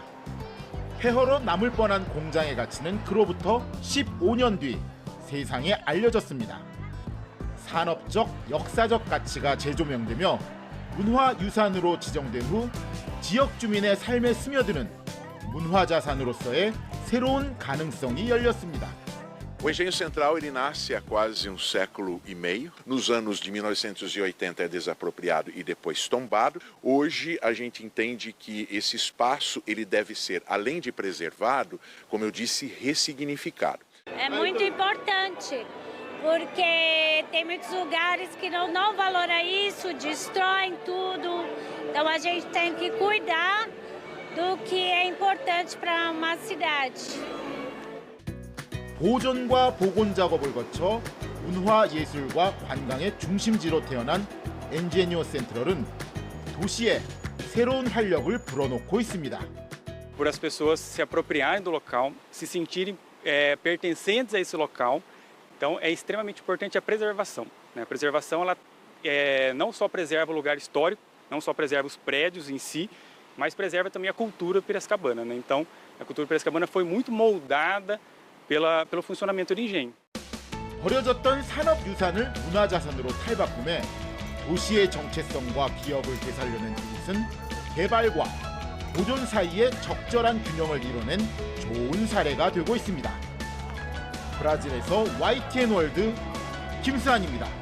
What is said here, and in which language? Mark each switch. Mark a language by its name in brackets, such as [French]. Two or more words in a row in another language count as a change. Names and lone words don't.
[Korean] 폐허로 남을 뻔한 공장의 가치는 그로부터 15년 뒤 세상에 알려졌습니다. 산업적, 역사적 가치가 재조명되며 문화유산으로 지정된 후 지역 주민의 삶에 스며드는 문화자산으로서의 새로운 가능성이 열렸습니다. [Portuguese] O Engenho Central ele nasce há quase um século e meio. Nos anos de 1980 é desapropriado e depois tombado. Hoje a gente entende que esse espaço ele deve ser, além de preservado, como eu disse, ressignificado. É muito importante, porque tem muitos lugares que não valoram isso, destroem tudo. Então a gente tem que cuidar do que é importante para uma cidade. [Korean] 보존과 복원 작업을 거쳐 문화 예술과 관광의 중심지로 태어난 엔제니어 센트럴은 도시에 새로운 활력을 불어넣고 있습니다. [Portuguese] Por as pessoas se apropriarem do local, se sentirem pertencentes a esse local. Então é extremamente importante a preservação. A preservação ela não só preserva o lugar histórico, não só preserva os prédios em si, mas preserva também a cultura piracicabana. Então a cultura piracicabana foi muito moldada pelo funcionamento do engenho. [Korean] 버려졌던 산업 유산을 문화자산으로 탈바꿈해 도시의 정체성과 기억을 되살려낸 이곳은 개발과 보존 사이의 적절한 균형을 이뤄낸 좋은 사례가 되고 있습니다. 브라질에서 YTN 월드 김수환입니다.